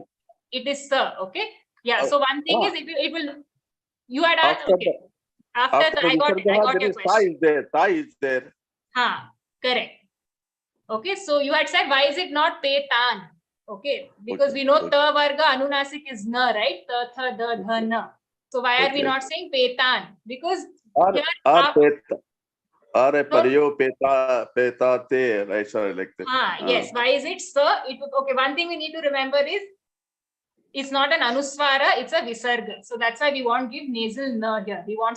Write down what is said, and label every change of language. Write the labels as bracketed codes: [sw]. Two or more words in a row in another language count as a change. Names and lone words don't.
[en] It is sir. Okay. Yeah. So one thing is it will. You had asked. Okay. After I got your question. Thai is there. Correct. Okay. So you had said, why is it not petan? Okay. Because we know ta varga anunasik is na, right? Ta, tha, da, dha, na. So why are we not saying petan? Because Parayo peta te, right? Sorry, like that. Yes. Why is it sir? Okay. One thing we need to remember is it's not an anuswara, it's a visarga. So that's why we won't give nasal na here.